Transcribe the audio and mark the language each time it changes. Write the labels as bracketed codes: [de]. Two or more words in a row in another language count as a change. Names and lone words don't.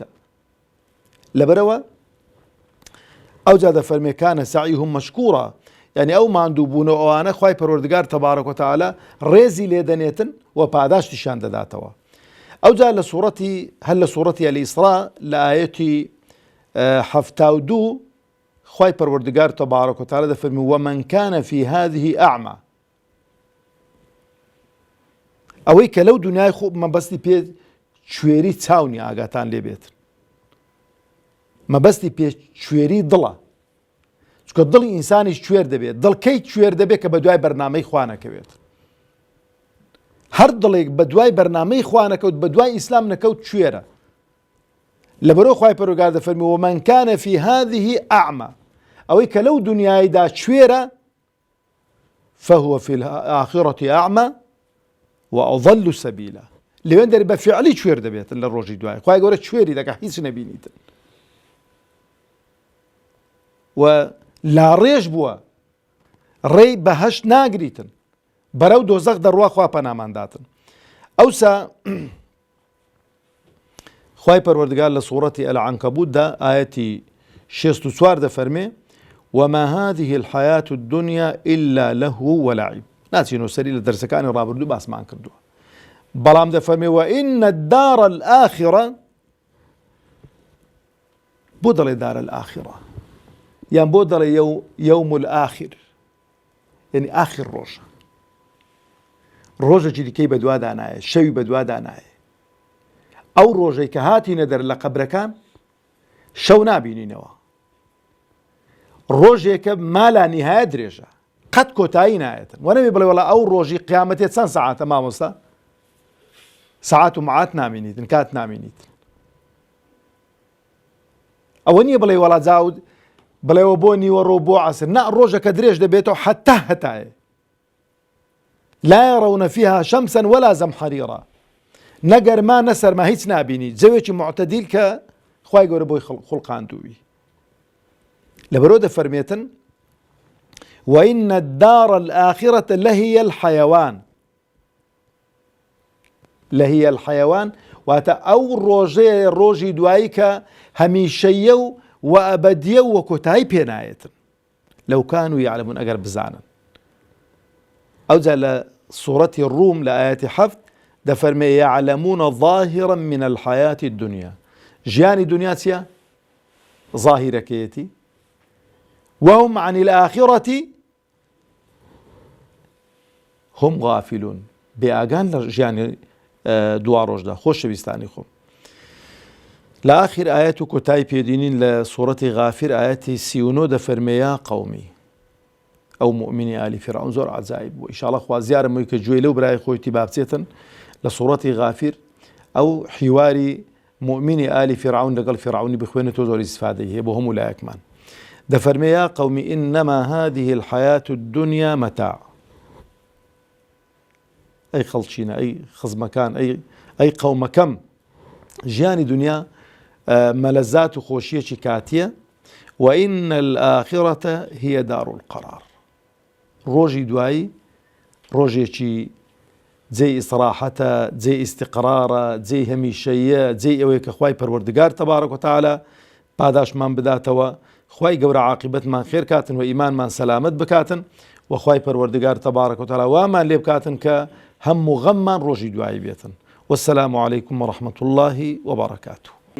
[ckb] لەبەرەوە ئەوجا دەفەرمێ [ar] کانە سەعیهم مەشکوورە، [ckb] یعنی ئەو ماندوو بوون و ئەوانە خوای پەروەردگار [ar] تەبارەک و تەعالا [ckb] ڕێزی لێدەنێتن و پاداشتیشان دەداتەوە. ئەوجا لە سوورەتی هەر لە سوورەتی ئەلئیسرا لە ئایەتی 72 خوای پەروەردگار [ar] تەبارەک و تەعالا [ckb] دەفەرمێ [ar] ومن کان فی هذه ئەعما، [ckb] ئەوەی کە لەو دنیای خۆ مەبەستی پێ کوێری چاونی ئاگاتان لێ بێت، مەبەستی پێ کوێری دڵە. چکە دڵی ئینسانیش کوێر دەبێت. دڵکەی کوێر دەبێت کە بە دوای بەرنامەی خوا نەکەوێت. هەر دڵێک بە دوای بەرنامەی خوا نەکەوت، بە دوای ئیسلام نەکەوت کوێرە. لەبەرەوە خوای پەروەردگار دەفەرمێ [ar] ومن کان فی هذه ئەعما، [ckb] ئەوەی کە لەو دنیایدا کوێرە [ar] فهو في الآخرة ئەعما وأضل سبیلا. [ckb] لەوێن دەری بە فعلی کوێر دەبێت لە ڕۆژی دوای. خوای گەورە کوێری دەکات هیچ نەبینیتن. و لاڕێژ بووە، ڕێی بەهەشت ناگریتن، بەرەو دۆزەخ دەڕوا خوا پەنامانداتن. ئەوسا خوای پەروەردگار لە سوورەتی ئەلعنکەبوتدا ئایەتی 64 دەفەرمێ [ar] وما هذه الحياة الدنيا إلا لهو ولعب. [ckb] ناچینەوە سەری لە دەرسەکانی ڕابردوو باسمان کردووە، بەڵام دەفەرمێ [ar] وإن الدار الآخرة، [ckb] بۆ دەڵێ [ar] دار الآخرة [ckb] یان بۆ دەڵێ [ar] یوم الآخر، [ckb] یعنی ئاخر ڕۆژە، ڕۆژێکی دیکەی بەدووادا نایە، شەوی بەدووادا نایە. ئەو ڕۆژەی کە هاتینە دەر لە قەبرەکان شەو نابینینەوە، ڕۆژێکە [ar] مالا نیهایە [ckb] درێژە، قەت کۆتایی نایەتن. وەنەبێ بڵێ وەڵا ئەو ڕۆژی قیامەتێ چەند سەعاتە مامۆستا؟ سەعات و مەعات نامینیتن، کات نامینیتن. ئەوە نییە بڵێ وەڵا جاود بڵێەوە بۆ نیوەڕۆ بۆ عەسر، نا ڕۆژەکە درێژ دەبێتەوە حەتا هەتایە. [ar] لا يرون فيها شمسا ولا زمحريرا، [ckb] نەگەرما نەسەرما هیچ نابینی، جەوێکی معتەدیل کە خوای گەورە بۆی خوڵقاندووی. لەبەرەوە دەفەرمێتن [ar] وإن الدار الآخرة لهي الحيوان، لهي الحيوان [ckb] واتە ئەو ڕۆژەیە ڕۆژی دوایی کە هەمیشەیە و ئەبەدیە و کۆتایی پێنایەتن. [ar] لەو کانوا یعلمون، [ckb] ئەگەر بزانن. ئەوجا لە سوورەتی ڕوم لە ئایەتی 7 دەفەرمێ [ar] یعلمون ظاهرا من الحياة الدنيا، [ckb] ژیانی دنیا چییە؟ ظاهیرەکەیەتی. [ar] وهم عن الآخرة هم غافلون، [ckb] بێئاگان لە ژیانی دوا ڕۆژدا. خۆشەویستانی خۆم، لە ئاخر ئاەت و کۆتایی پێدینین لە سوورەتی غافر ئاەتی 39 دەفەرمێ [ar] یا قەومی، [ckb] ئەو مؤمنی ئالی فیرعون زۆر عەجایب بوو. ئینشاڵڵا خوا زیارم مووی کە گوێی لەو برای خۆی تیبا بچێتن لە سوورەتی غافر ئەو حیواری مؤمنی ئالی فیرعون لەگەڵ فیرعونی بخوێنێتەوە زۆر ئیسفادەی هەیە بۆ هەموو لایەکمان. دەفەرمێ [ar] یا قەومی ئینەما هذه الحیاة الدنیا مەتاع. [ckb] ئەی خەڵچینە، ئەی خزمەکان، ئەی قەومەکەم، ژیانی دنیا مەلەزات و خۆشیەکی کاتیە. [ar] وإن الآخرة هي دار القرار. [ckb] ڕۆژی دوایی ڕۆژێکی جێی ئیستراحەتە، جێی ئیستیقرارە، جێی هەمیشەیە، جێی ئەوەیە کە خوای پەروەردگار [ar] تەبارەک و تەعالا [ckb] پاداشمان بداتەوە، خوای گەورە عاقبەتمان خێر کاتن و ئیمانمان سەلامەت بکاتن و خوای پەروەردگار [ar] تەبارەک و تەعالا [ckb] وامان لێ بکاتن کە هەموو غەممان ڕۆژی دوایی بێتن. [ar] والسلام عليكم ورحمة الله وبركاته.